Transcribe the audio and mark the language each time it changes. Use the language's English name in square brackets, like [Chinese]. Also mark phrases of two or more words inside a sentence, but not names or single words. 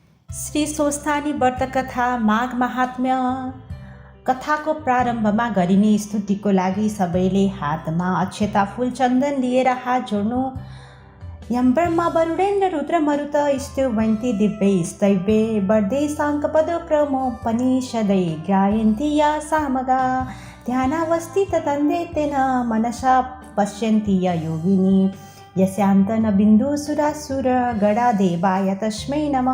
[Nepali] श्री स्वस्थानी व्रत कथा माघ महात्म्य कथाको प्रारम्भमा गरिने स्तुतिको लागि सबैले हातमा अक्षता फूल चन्दन लिएर हात जोड्नु। [Sanskrit] यम ब्रह्मा वरुणेन्द्र रुद्र मरुत स्तुवन्ति दिव्यै स्तव्ये वर्धे साङ्कपदो क्रमोपनिषदै गायन्ति या सामगा ध्यानावस्थित तन्देतेन मनसा पश्यन्ति य योगिनी यस्यान्तन बिन्दुसुरासुर गणादेवाय तस्मै नमः।